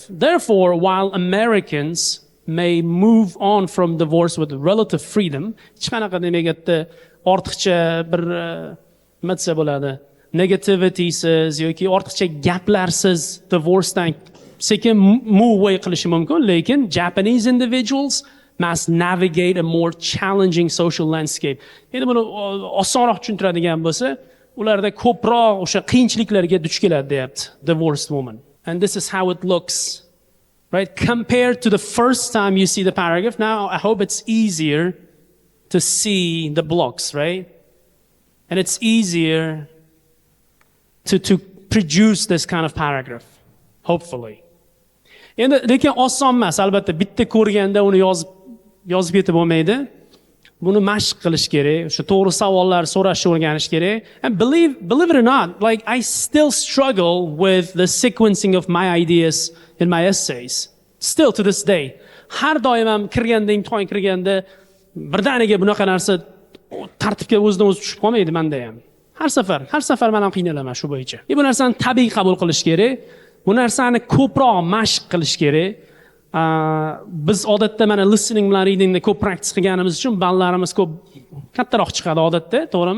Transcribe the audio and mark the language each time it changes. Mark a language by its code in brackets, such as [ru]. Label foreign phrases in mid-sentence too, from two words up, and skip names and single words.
[en] Therefore, while Americans may move on from divorce with relative freedom, [uz] ortiqcha bir nima desa bo'ladi, negativity-siz yoki ortiqcha gaplarsiz divorcedan sekin [en] move away [uz] qilishi mumkin, lekin [en] Japanese individuals must navigate a more challenging social landscape. [uz] Endi buni osonroq tushuntiradigan bo'lsa, ularda ko'proq o'sha qiyinchiliklarga duch keladi deyapti [en] divorced woman. And this is how it looks, right? Compared to the first time you see the paragraph, now I hope it's easier to see the blocks, right? And it's easier to produce this kind of paragraph, hopefully. [uz] Endi lekin oson emas, albatta bitta ko'rganda uni yozib ketib bo'lmaydi. Buni mashq qilish kerak, o'sha to'g'ri savollar so'rashni o'rganish kerak. [en] And believe it or not, like I still struggle with the sequencing of my ideas in my essays. Still to this day. [uz] Har doim ham kirganda, imtihon kirganda birdaniga bunaqa narsa tartibga o'zidan o'zi tushib qolmaydi menda ham. Har safar men ham qiynalaman shu bo'yicha. Bu narsani tabiiy qabul qilish kerak. Bu narsani ko'proq mashq qilish kerak. Biz odatda mana listening bilan readingda ko'p practice qilganimiz uchun ballarimiz ko'p kattaroq chiqadi odatda, to'g'rimi?